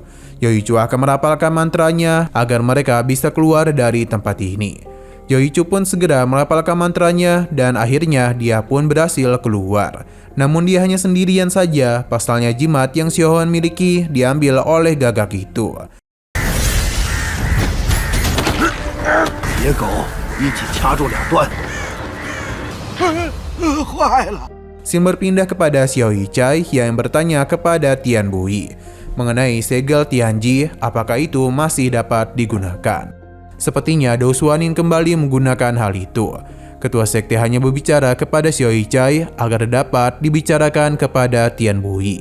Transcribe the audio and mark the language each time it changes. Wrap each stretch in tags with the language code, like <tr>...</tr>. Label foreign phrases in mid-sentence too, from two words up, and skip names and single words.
<id>Yoichu akan merapalkan mantranya agar mereka bisa keluar dari tempat ini. Yoichu pun segera merapalkan mantranya dan akhirnya dia pun berhasil keluar. Namun dia hanya sendirian saja, pasalnya jimat yang Xiao Huan miliki diambil oleh gagak itu.</id> <zh>野狗， 一起掐住两端。坏了！</zh> <id>Scene berpindah kepada Xiao Yichai yang bertanya kepada Tian Bui mengenai segel Tianji, apakah itu masih dapat digunakan. Sepertinya Dou Suanin kembali menggunakan hal itu. Ketua sekte hanya berbicara kepada Xiao Yichai agar dapat dibicarakan kepada Tian Bui.</id>